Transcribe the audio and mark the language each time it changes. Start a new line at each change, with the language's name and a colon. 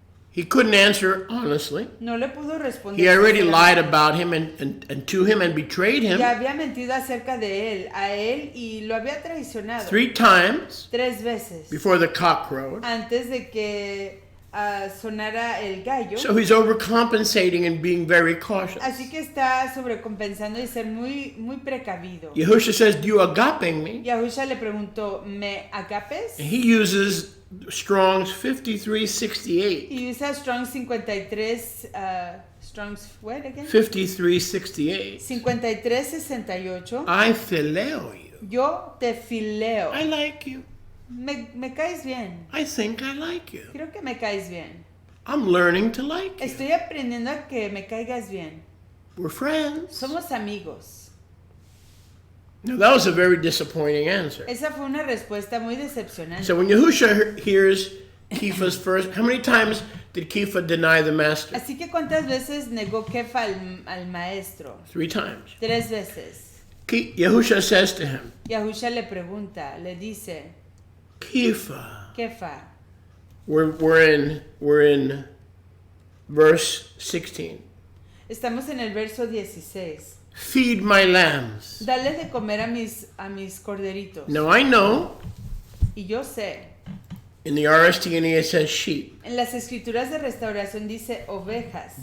English: He couldn't answer honestly.
Spanish: No le pudo responder.
English: He already
Spanish: sinceramente.
English: lied about him and to him and betrayed him
Spanish: Ya había mentido acerca de él, a él, y lo había traicionado
English: 3 times
Spanish: 3 veces
English: before the cock crowed.
Spanish: antes de que sonara el gallo.
English: So he's overcompensating and being very cautious.
Spanish: Así que está sobrecompensando y ser muy precavido.
English: Yahusha says, do you agape me?
Spanish: Yahusha le preguntó, ¿me agapes?
English: And he uses Strong's 5368.
Spanish: Y usa Strong 53,
English: Strong's what again? 5368.
Spanish: 5368.
English: I phileo you.
Spanish: Yo te fileo.
English: I like you.
Spanish: Me caes bien.
English: I think I like you.
Spanish: Creo que me caes bien.
English: I'm learning to like you.
Spanish: Estoy aprendiendo a que me caigas bien.
English: We're friends.
Spanish: Somos amigos.
English: Now that was a very disappointing answer.
Spanish: Esa fue una respuesta muy decepcionante.
English: So when Yahusha hears Kepha's first, how many times did Kepha deny the master?
Spanish: Así que ¿cuántas veces negó Kefa al maestro?
English: 3 times.
Spanish: 3 veces.
English: Yahusha says to him,
Spanish: Yahusha le pregunta, le dice,
English: Kepha,
Spanish: Kefa,
English: We're in verse 16.
Spanish: Estamos en el verso 16.
English: Feed my lambs.
Spanish: Dale de comer a mis corderitos.
English: Now I know
Spanish: Y yo sé,
English: in the RST&E it says sheep,
Spanish: en las escrituras de restauración dice ovejas,